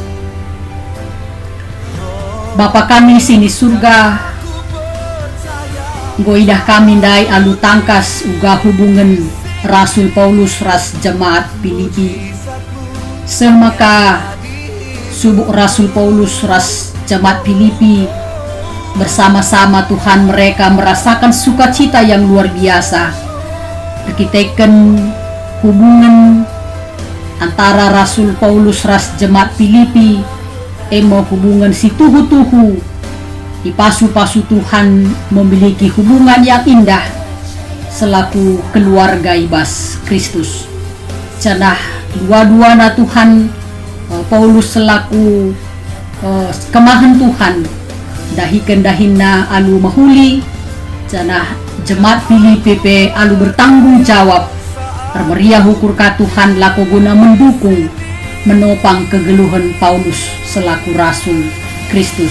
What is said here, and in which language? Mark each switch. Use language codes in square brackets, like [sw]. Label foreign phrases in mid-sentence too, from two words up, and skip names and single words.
[btx] Bapa kami sini surga, goidah kami dai alu tangkas uga hubungan Rasul Paulus ras jemaat Filipi. Semaka subuk [id] Rasul Paulus ras jemaat Filipi bersama-sama Tuhan mereka merasakan sukacita yang luar biasa. [btx] Berkitakan hubungan antara Rasul Paulus ras jemaat Filipi emo hubungan si tuhu-tuhu di pasu-pasu Tuhan [id] memiliki hubungan yang indah [btx] selaku keluarga ibas Kristus. Cenah dua-dua na Tuhan Paulus selaku kemahan Tuhan dahikan dahina alu mahuli. Cenah jemaat Filipi pe alu bertanggung jawab termeriah hukur ka Tuhan laku guna [id] mendukung menopang [btx] kegeluhan Paulus selaku Rasul Kristus.